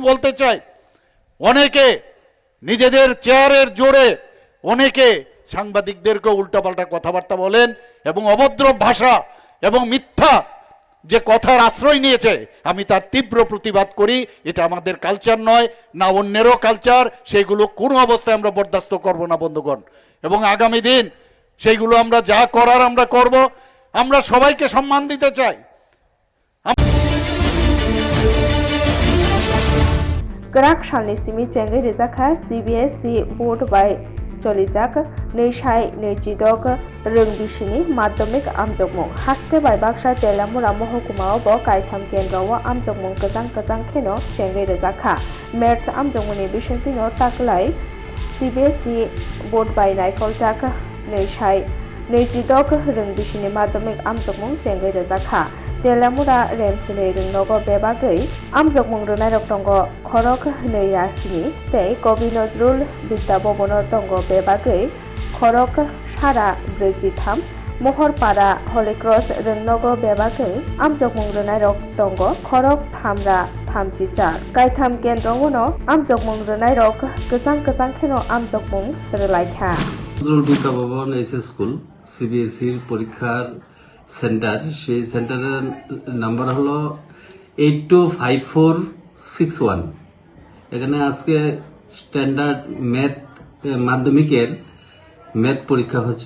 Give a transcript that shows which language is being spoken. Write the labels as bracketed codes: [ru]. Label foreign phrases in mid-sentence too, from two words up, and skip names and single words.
[bn] বলতে চাই অনেকে নিজেদের চেয়ারের জোরে অনেকে সাংবাদিকদেরকে উল্টাপাল্টা কথাবার্তা বলেন এবং অভদ্র ভাষা এবং মিথ্যা যে কথার আশ্রয় নিয়েছে আমি তার তীব্র প্রতিবাদ করি এটা আমাদের কালচার নয় না অন্যেরও কালচার সেইগুলো কোনো অবস্থায় আমরা বরদাস্ত করব না বন্ধুগণ এবং আগামী দিন সেইগুলো আমরা যা করার আমরা করব আমরা সবাইকে সম্মান দিতে চাই [trp] Grak shalni simi chengai rizakha CBSE board by cholijak neishai nechidok röngbishini madhyamik amjokmung haste bai baksa telamura mohkumao bo kaitham kendrao amjokmung kajang kheno chengai rizakha maths amjokmuni bishopino taklai CBSE board by naikoljak neishai nechidok röngbishini madhyamik amjokmung chengai rizakha Telamura Remsini Rungogo Bebagui, Amjokmung Runarok Tongo, Korok Neyasini, Tei, Kobi Nozrul, Bita Bobono Tongo Bebagui, खरक सारा 43 महरपारा हलिक्रस रोंनगर बेबागै आमजोगमुं रोनाय रक दंग खरक थामरा 34 गायथाम केन्द्रनो आमजोगमुं रोनाय रक गोजां खेनो आमजोगमुं रोलायखा [bn] নজরুল বিদ্যা ভবন এইচএস স্কুল সিবিএসইর পরীক্ষার সেন্টার, সেই সেন্টারের নাম্বার হলো 825461। এখানে আজকে [en] standard math [bn] মাধ্যমিকের ম্যাথ পরীক্ষা হচ্ছে।